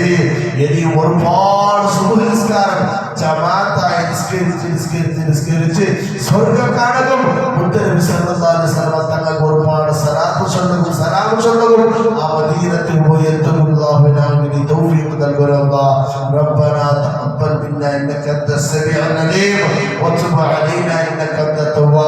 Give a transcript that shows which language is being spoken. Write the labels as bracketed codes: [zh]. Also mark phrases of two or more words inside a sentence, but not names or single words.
[ml] ഇനിയും ഒരുപാട് സുബഹ് നിസ്കാരം ജമാഅത്തായി നിസ്കരിച്ച് സ്വർഗ്ഗം കാണും. മുത്തനബി [ar] صلى الله عليه وسلم [ml] തങ്ങൾക്ക് ഒരുപാട് സലാത്ത് ചൊല്ലുകയും സലാം ചൊല്ലുകയും ആ മദീനത്തിൽ പോയി എത്തുകയും നീ തൗഫീഖ് നൽകണമല്ല. [ar] ربنا تقبل منا انك انت السميع العليم وتب علينا انك انت